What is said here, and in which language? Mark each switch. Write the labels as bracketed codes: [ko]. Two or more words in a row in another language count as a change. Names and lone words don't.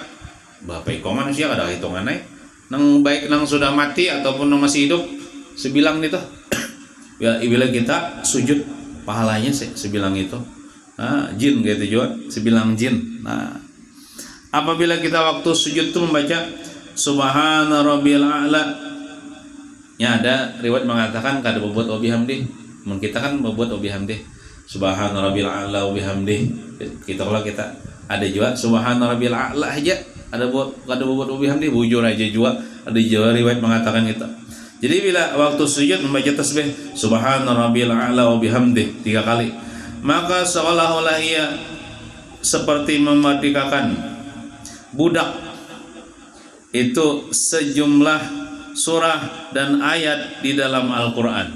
[bjn] Bapak iko manusia ada hitungannya nang baik nang sudah mati ataupun nang masih hidup sebilang itu. Bila kita sujud pahalanya sebilang itu. Nah, jin gitu juga sebilang jin. [id] Nah, apabila kita waktu sujud itu membaca [ar] Subhana Rabbil A'la, [bjn] ya ada riwayat mengatakan kada berbuat bihamdi. Mun kita kan berbuat bihamdi. [ar] Subhana Rabbil A'la wa bihamdi. [bjn] Kita kalau kita ada juga [ar] Subhana Rabbil A'la [bjn] aja. Ada berbuat bihamdi, bujur aja juga. Ada juga riwayat mengatakan itu. [id] Jadi bila waktu sujud membaca tasbih [ar] Subhana Rabbil A'la wa bihamdi [id] 3 kali, maka seolah-olah ia seperti memerdekakan budak itu sejumlah surah dan ayat di dalam Al-Quran.